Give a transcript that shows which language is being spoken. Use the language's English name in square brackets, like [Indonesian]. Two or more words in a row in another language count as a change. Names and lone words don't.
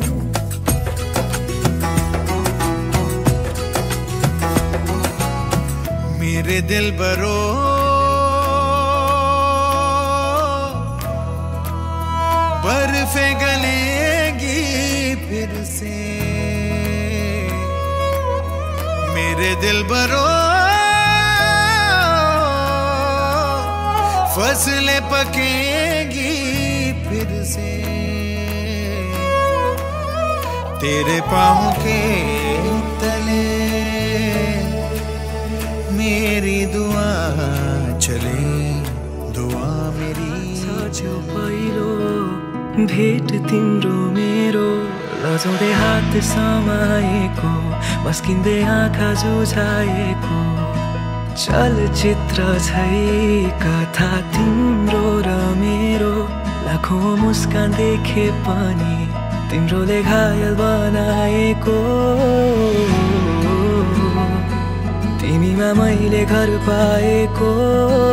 [Hindi] मेरे दिल बरो बर्फे गलेगी फिर से मेरे दिल बरो फसलें पकेगी फिर से तेरे पाँव के तले मेरी दुआ चले दुआ मेरी [Nepali] साँचो पहिलो भेट तिम्रो मेरो लजाउँदै हात समाएको मस्किँदै आँखा जुझाएको चलचित्र छै कथा तिम्रो र मेरो लाखौं मुस्कान देखे पनि तिम्रोले घायल बनाएको तिमीमा मैले घर पाएको